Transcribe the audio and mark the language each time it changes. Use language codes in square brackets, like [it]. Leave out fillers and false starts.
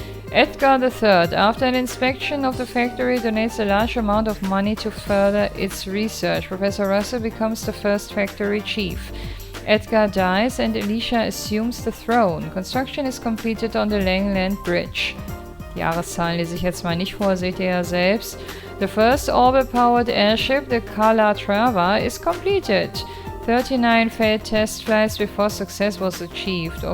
[en] Edgar III, after an inspection of the factory, donates a large amount of money to further its research. Professor Russell becomes the first factory chief. Edgar dies and Alicia assumes the throne. Construction is completed on the Langland Bridge. [de] Die Jahreszahlen lese ich jetzt mal nicht vor, seht ihr ja selbst. [en] The first orbit-powered airship, the Calatrava, is completed. 39 failed test flights before success was achieved.